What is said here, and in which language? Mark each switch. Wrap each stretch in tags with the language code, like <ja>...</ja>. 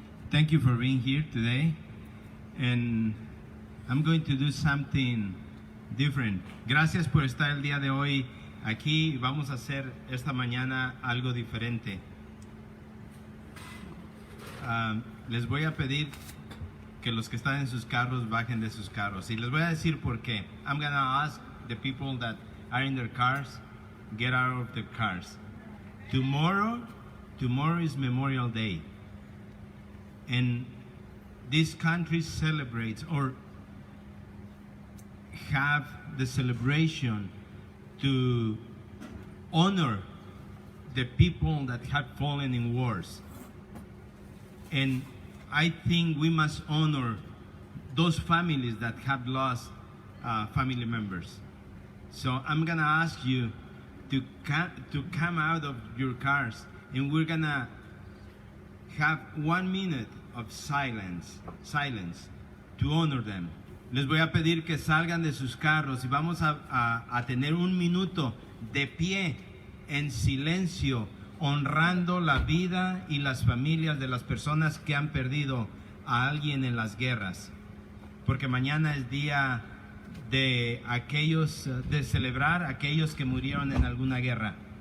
<en>Thank you for being here today. And I'm going to do something different.</en> <es>Gracias por estar el día de hoy aquí. Vamos a hacer esta mañana algo diferente. Les voy a pedir que los que están en sus carros bajen de sus carros. Y les voy a decir por qué.</es> <en>I'm going to ask the people that are in their cars, get out of their cars. Tomorrow is Memorial Day. And this country celebrates or have the celebration to honor the people that have fallen in wars. And I think we must honor those families that have lost family members. So I'm gonna ask you to come out of your cars, and we're gonna have 1 minute of silence to honor them.</en> <es>Les voy a pedir que salgan de sus carros y vamos a tener 1 minuto de pie en silencio, honrando la vida y las familias de las personas que han perdido a alguien en las guerras. Porque mañana es día de de celebrar a aquellos que murieron en alguna guerra.</es>